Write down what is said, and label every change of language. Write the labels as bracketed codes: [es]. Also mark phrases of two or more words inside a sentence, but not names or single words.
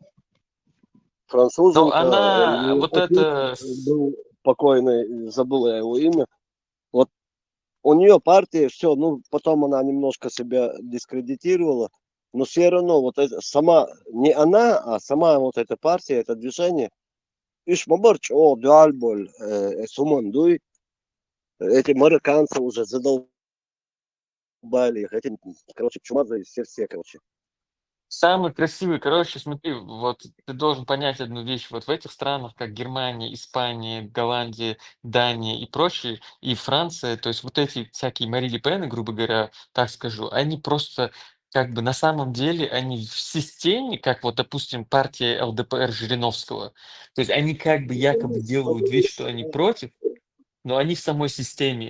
[ru] француженка, она ее вот отец это... был покойный, забыл я его имя. Вот у нее партия, все, ну, потом она немножко себя дискредитировала, но все равно вот это сама, не она, а сама вот эта партия, это движение, иш мабарч, о, дуальболь, сумандуй, эти марокканцы уже задолбали их, эти, короче, чумазые все, короче. Самый красивый, короче, смотри, вот ты должен понять одну вещь. Вот в этих странах, как Германия, Испания, Голландия, Дания и прочие, и Франция, то есть вот эти всякие Мари Ле Пены, грубо говоря, так скажу, они просто как бы на самом деле, они в системе, как вот, допустим, партия ЛДПР Жириновского, то есть они как бы якобы делают вид, что они против, но они в самой системе.